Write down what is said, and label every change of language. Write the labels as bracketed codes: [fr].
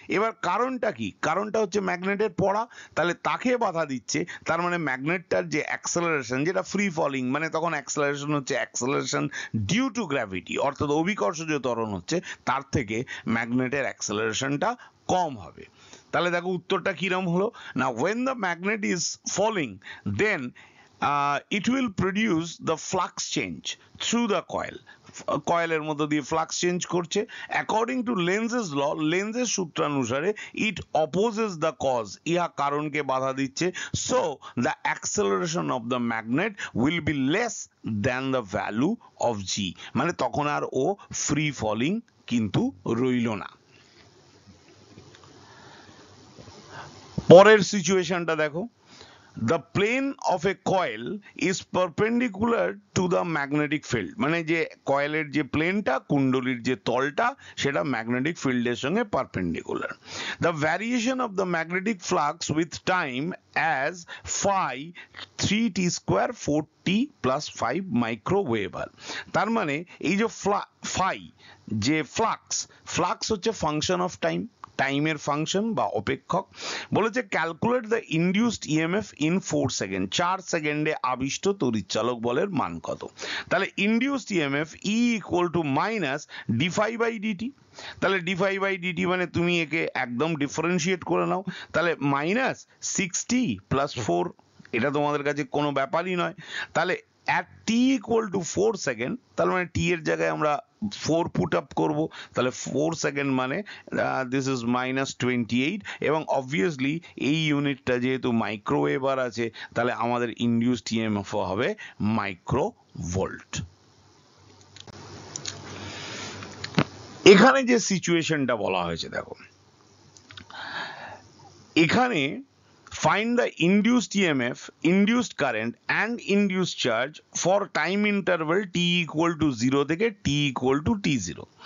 [bn] এবার কারণটা কি, কারণটা হচ্ছে ম্যাগনেটের পড়া, তাহলে তাকে বাধা দিচ্ছে। তার মানে ম্যাগনেটটার যে অ্যাক্সেলারেশন যেটা ফ্রি ফলিং, মানে তখন অ্যাক্সেলারেশন হচ্ছে অ্যাক্সেলারেশন ডিউ টু গ্র্যাভিটি, অর্থাৎ অভিকর্ষজ ত্বরণ হচ্ছে, তার থেকে ম্যাগনেটের অ্যাক্সেলারেশনটা কম হবে। তাহলে দেখো উত্তরটা কিরম হলো না, [en] when the magnet is falling then it will produce the flux change through the coil, [bn] কয়েলের মধ্য দিয়ে ফ্লাক্স চেঞ্জ করছে। [en] according to Lenz's law, [bn] লেন্জের সূত্রানুসারে [en] it opposes the cause, [bn] ইহা কারণকে বাধা দিচ্ছে। [en] so the acceleration of the magnet will be less than the value of g, [bn] মানে তখন আর ও free falling কিন্তু রইল না। পরের সিচুয়েশনটা দেখো, [en] the plane of a coil is perpendicular to the magnetic field, [bn] মানে যে কয়েলের যে প্লেনটা, কুণ্ডলীর যে তলটা, সেটা ম্যাগনেটিক ফিল্ডের সঙ্গে perpendicular. [en] the variation of the magnetic flux with time as phi 3t square 4t plus 5 microweber। [bn] তার মানে এই যে phi যে ফ্লাক্স হচ্ছে ফাংশন অফ টাইমের ফাংশন বা অপেক্ষক। বলেছে [en] calculate the induced EMF in 4 second, [bn] 4 সেকেন্ডে আবিষ্ট তড়িৎচালক বলের মান কত। [en] তাহলে induced EMF E equal to minus d phi by dt. [bn] তাহলে ডিফাই বাই ডিটি মানে তুমি একে একদম ডিফারেন্সিয়েট করে নাও, তাহলে মাইনাস 60 প্লাস 4, এটা তোমাদের কাছে কোনো ব্যাপারই নয়। তাহলে at t equal to 4 second, তার মানে t এর জায়গায় আমরা 4 পুট আপ করবো, তাহলে 4 সেকেন্ড মানে [en] this is minus 28, [bn] এবং অবভিয়াসলি এই ইউনিটটা যেহেতু মাইক্রোওয়েভার আছে তাহলে আমাদের ইনডিউসড ইএমএফ হবে মাইক্রো ভোল্ট। এখানে যে সিচুয়েশনটা বলা হয়েছে দেখো, এখানে [en] find the induced EMF, induced current and induced charge for time interval t equal to 0 থেকে t equal to t0।